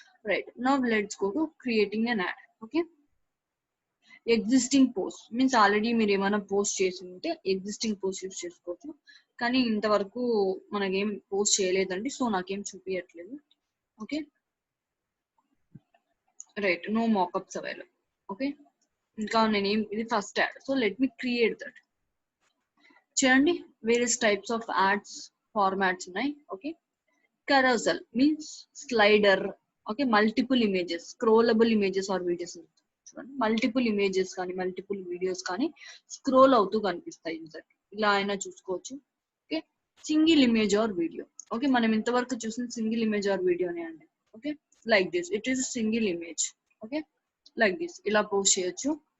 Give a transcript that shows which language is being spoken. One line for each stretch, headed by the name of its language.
Telugu: Right,
English: Now let's go to creating an ad.
Telugu: Okay, existing post means already మీరు ఏమైనా post చేసి ఉంటే existing post use చేసుకోవచ్చు, కానీ ఇంతవరకు మనకేం పోస్ట్ చేయలేదండి, సో నాకేం చూపించట్లేదు.
English: Okay, right, no mockups available. Okay, ఇంకా నేనేం, ఇది first ad, so let me create that.
Telugu: చూడండి, various types of ads formats ఉన్నాయి.
English: Okay, carousel means slider. Okay, multiple images, scrollable images or videos.
Telugu: చూడండి, మల్టిపుల్ ఇమేజెస్ కానీ multiple videos కానీ scroll అవుతూ కనిపిస్తాయి యూజర్, ఇలా అయినా చూసుకోవచ్చు. Okay, single image or video. Okay, మనం ఇంతవరకు చూసిన సింగిల్ ఇమేజ్ ఆర్ వీడియోనే అండి.
English: Okay, like this it is single image. Okay, like this
Telugu: ఇలా పోస్ట్ చేయొచ్చు.